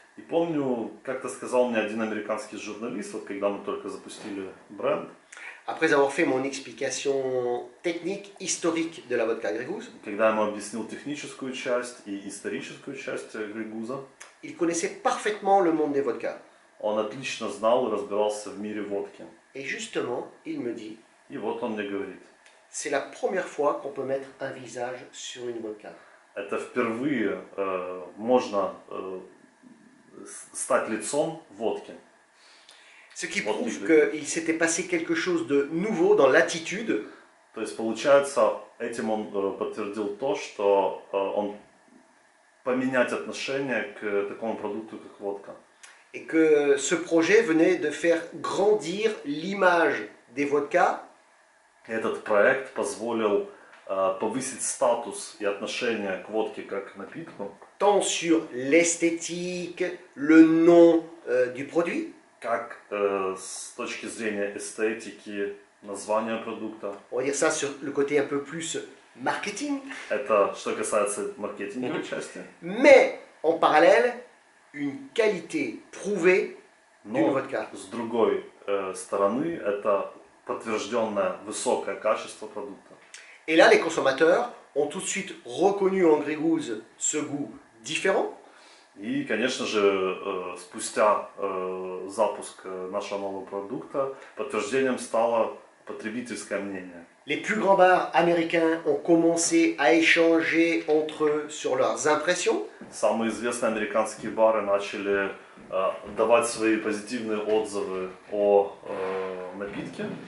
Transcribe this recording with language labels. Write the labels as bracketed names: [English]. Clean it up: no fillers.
[Russian] И помню, как-то сказал мне один американский журналист, вот когда мы только запустили бренд, [French] Après avoir fait mon explication technique, historique de la vodka Grégouze, [Russian] когда я ему объяснил техническую часть и историческую часть Грейгуза, [French] il connaissait parfaitement le monde des vodkas. [Russian] он отлично знал и разбирался в мире водки. [French] Et justement, il me dit, [Russian] И вот он мне говорит, [French] c'est la première fois qu'on peut mettre un visage sur une vodka. [Russian] это впервые можно стать лицом водки. [French] Ce qui prouve qu'il s'était passé quelque chose de nouveau dans l'attitude. [Russian] То есть, получается, этим он подтвердил то, что он поменять отношение к такому продукту, как водка. [French] et que ce projet venait de faire grandir l'image des vodkas [Russian] Этот проект позволил повысить статус и отношение к водке как к напитку, [French] tant sur l'esthétique, le nom du produit, [Russian] как с точки zрения эстетики, названия продукта. [French] on va dire ça sur le côté un peu plus marketing, [Russian] Это что касается маркетинговой части. [French] mais en parallèle, une qualité prouvée d'une [Russian] Но [French] vodka. [Russian] с другой стороны, это подтвержденное высокое качество продукта. [French] Et là, les consommateurs ont tout de suite reconnu en Grégouze ce goût différent, [Russian] И, конечно же, спустя запуск нашего нового продукта, подтверждением стало потребительское мнение. [French] les plus grands bars américains ont commencé à échanger entre eux sur leurs impressions. [Russian] Самые известные американские бары начали давать свои позитивные отзывы о напитке.